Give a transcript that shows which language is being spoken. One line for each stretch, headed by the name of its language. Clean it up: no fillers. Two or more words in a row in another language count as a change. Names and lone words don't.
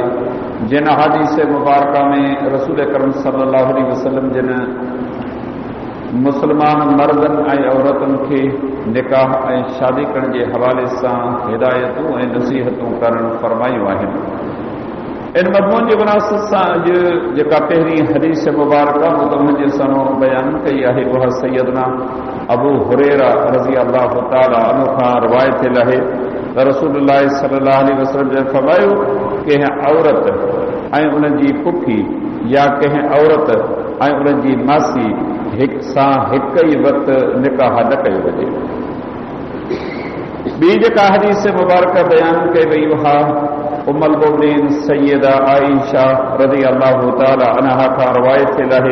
Sindhi: जिन अहादीस मुबारक में रसूल करम
Arabic: صلى الله عليه وسلم
Sindhi: जिन मुसलमान मर्दनि ऐं औरतुनि खे निकाह ऐं शादी करण जे हवाले सां हिदायतूं ऐं नसीहतूं करणु फरमायूं आहिनि। इन मज़मून जे मुनासिब सां अॼु जेका पहिरीं हदीस मुबारक मुतवजह सां बयान कई आहे उहा सैयदना अबू हुरैरा
Arabic: رضي الله تعالى عنه
Sindhi: खां रिवायत थियल आहे त रसूलुल्लाह
Arabic: صلى الله عليه وسلم
Sindhi: जन फरमायो कंहिं औरत ऐं उन जी पुफी या कंहिं औरत ऐं उन जी मासी सां हिक ई वक़्तु निकाह न कयो वञे। ॿी जेका हदीस मुबारक बयान कई वई उहा उम्मुल मोमिनीन सैयदा आइशा
Arabic: رضي الله تعالى عنها
Sindhi: खां रिवायत थियल आहे।